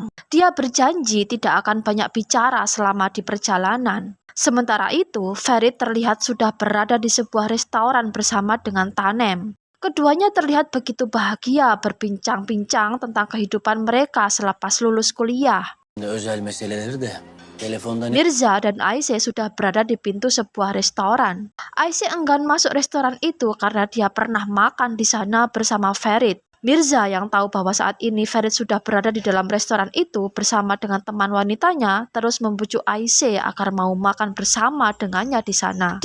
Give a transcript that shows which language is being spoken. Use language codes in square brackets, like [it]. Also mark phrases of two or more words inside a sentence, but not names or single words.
[id] Dia berjanji tidak akan banyak bicara selama di perjalanan. Sementara itu, Ferit terlihat sudah berada di sebuah restoran bersama dengan Tanem. Keduanya terlihat begitu bahagia berbincang-bincang tentang kehidupan mereka selepas lulus kuliah. [tr] Özel meseleleri de telefondan [id] Mirza dan Ayşe sudah berada di pintu sebuah restoran. Ayşe enggan masuk restoran itu karena dia pernah makan di sana bersama Ferit. Mirza yang tahu bahwa saat ini Ferit sudah berada di dalam restoran itu bersama dengan teman wanitanya terus membujuk Ayşe agar mau makan bersama dengannya di sana.